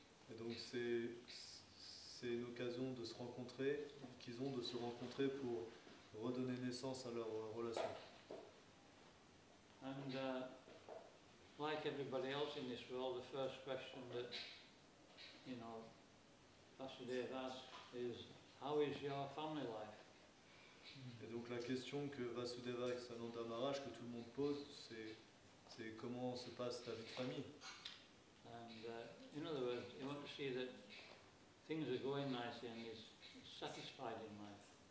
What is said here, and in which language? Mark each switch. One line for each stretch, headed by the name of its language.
French: Et donc c'est une occasion de se rencontrer, qu'ils ont de se rencontrer pour redonner naissance à leur relation.
English: And like everybody else in this world, the first question that Vasudeva asks is, how is your family life?
French: Et donc la question que Vasudeva et Sananda Maharaj, que tout le monde pose, c'est comment se passe ta vie de famille.
English: And in other words, you want to see that things are going nicely and is satisfied in life.